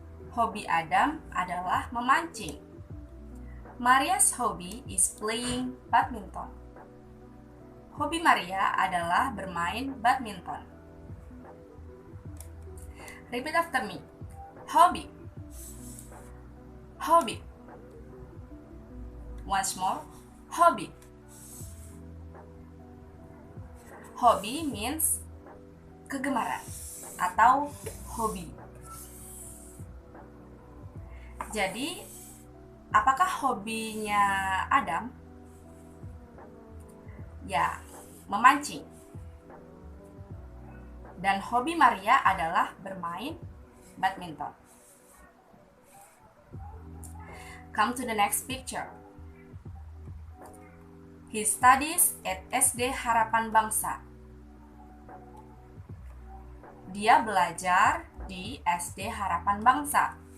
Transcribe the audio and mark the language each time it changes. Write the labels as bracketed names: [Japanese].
[Indonesian] Hobi Adam adalah memancing. [English] Maria's hobby is playing badminton. [Indonesian] Hobi Maria adalah bermain badminton. [English] Repeat after me. Hobby. Hobby. Once more. Hobby. Hobby means [Indonesian] kegemaran atau hobi. Jadi, apakah hobinya Adam? Ya, memancing. Dan hobi Maria adalah bermain badminton. [English] Come to the next picture. He studies at SD Harapan Bangsa. [Indonesian] Dia belajar di SD Harapan Bangsa.